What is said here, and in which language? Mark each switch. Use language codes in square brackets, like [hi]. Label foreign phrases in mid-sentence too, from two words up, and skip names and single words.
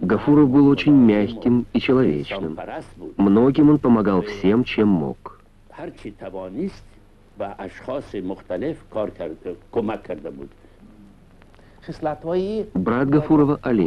[ru] Гафуров был очень мягким и человечным. Многим он помогал всем, чем мог. [fa] هر چی توانست و اشخاص مختلف کار کرده کمک کرده بود. [ru] Брат Гафурова Алим.